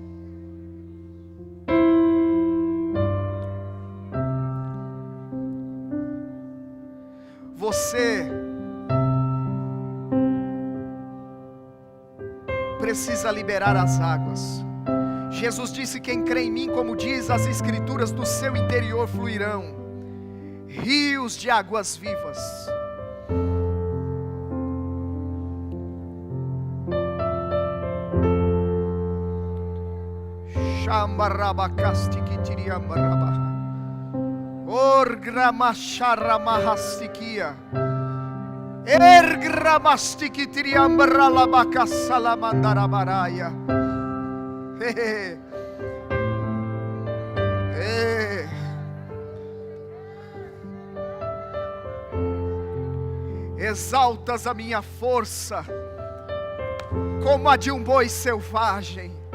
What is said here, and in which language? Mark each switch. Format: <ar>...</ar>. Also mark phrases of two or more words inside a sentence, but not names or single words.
<pt>Você precisa liberar as águas. Jesus disse: quem crê em mim, como diz as escrituras, do seu interior fluirão rios de águas vivas. Shambarabakastikitiriambarabah. Orgramasharamahastikia. Ergramastikitiriambaralabakasalamandarabaraya. Exaltas a minha força como a de um boi selvagem.</pt>